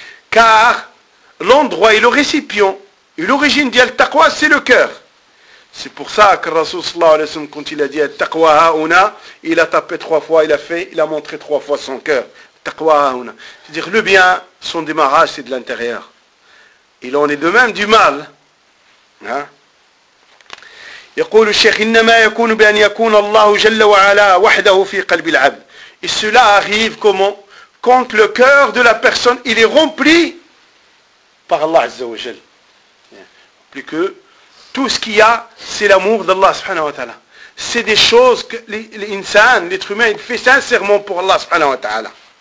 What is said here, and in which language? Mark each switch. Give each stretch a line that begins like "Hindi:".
French: Car l'endroit et le récipient et l'origine d'Al Taqwa, c'est le cœur. C'est pour ça que Rasul sallallahu alayhi wa sallam, quand il a dit
Arabic: Al Taqwa hauna,
French: il a tapé trois fois, il a montré trois fois son cœur.
Arabic: Taqwa hauna.
French: C'est-à-dire le bien. Son démarrage, c'est de l'intérieur. Il en est de même du mal.
Arabic: يقول الشيخ إنما يكون بأن يكون الله جل وعلا وحده في قلب العبد.
French: Et cela arrive comment? Quand le cœur de la personne, il est rempli par Allah Azza wa Jal. Plus que tout ce qu'il y a, c'est l'amour d'Allah subhanahu wa ta'ala. C'est des choses que l'insan, l'être humain, il fait sincèrement pour Allah subhanahu wa ta'ala.